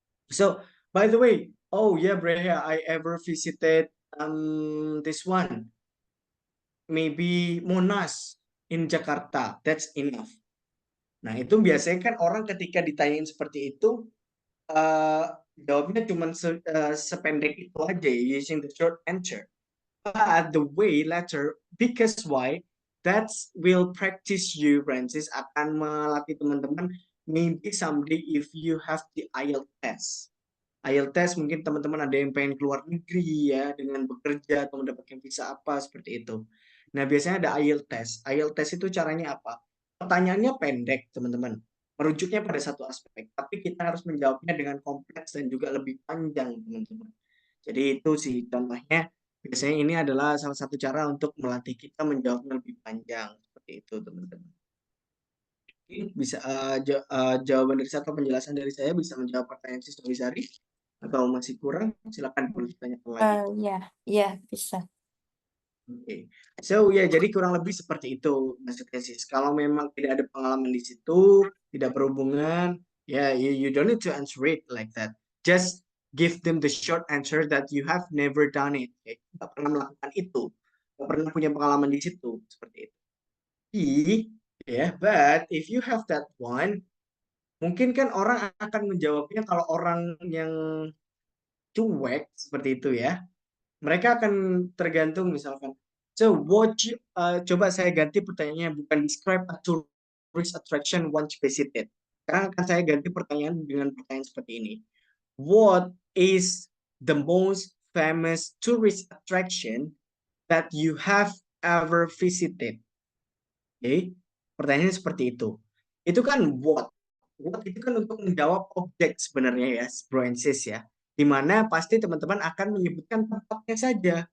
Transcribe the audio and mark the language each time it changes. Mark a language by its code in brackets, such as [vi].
[en] So, by the way, oh yeah, Breha, I ever visited this one, maybe Monas in Jakarta. That's enough. [id] Nah, itu biasanya kan orang ketika ditanyain seperti itu, jawabnya cuma sependek itu aja, [en] using the short answer. But the way later, because why? That will practice you, Francis, [id] akan melatih teman-teman. [en] Maybe someday if you have the IELTS test. [id] IELTS test mungkin teman-teman ada yang pengen keluar negeri ya dengan bekerja atau mendapatkan visa apa seperti itu. Nah, biasanya ada IELTS test. IELTS test itu caranya apa? Pertanyaannya pendek, teman-teman. Merujuknya pada satu aspek, tapi kita harus menjawabnya dengan kompleks dan juga lebih panjang, teman-teman. Jadi itu sih contohnya. Biasanya ini adalah salah satu cara untuk melatih kita menjawabnya lebih panjang. Seperti itu, teman-teman. Bisa jawaban dari saya atau penjelasan dari saya bisa menjawab pertanyaan Sis Novisari atau masih kurang? Silakan boleh ditanyakan lagi. Ya, bisa. Oke. So ya, jadi kurang lebih seperti itu maksudnya Sis. Kalau memang tidak ada pengalaman di situ, tidak berhubungan, ya [en] you don't need to answer it like that. Just give them the short answer that you have never done it. [id] Nggak pernah melakukan itu, nggak pernah punya pengalaman di situ seperti itu. [en] But if you have that one, [id] mungkin kan orang akan menjawabnya kalau orang yang cuek seperti itu ya. Mereka akan tergantung misalkan. So coba saya ganti pertanyaannya bukan [en] describe a tourist attraction once visited. [id] Sekarang akan saya ganti pertanyaan dengan pertanyaan seperti ini. [en] What is the most famous tourist attraction that you have ever visited? [id] Oke, pertanyaannya seperti itu. Itu kan what? What itu kan untuk menjawab objek sebenarnya ya, bro and sis ya. Dimana pasti teman-teman akan menyebutkan tempatnya saja.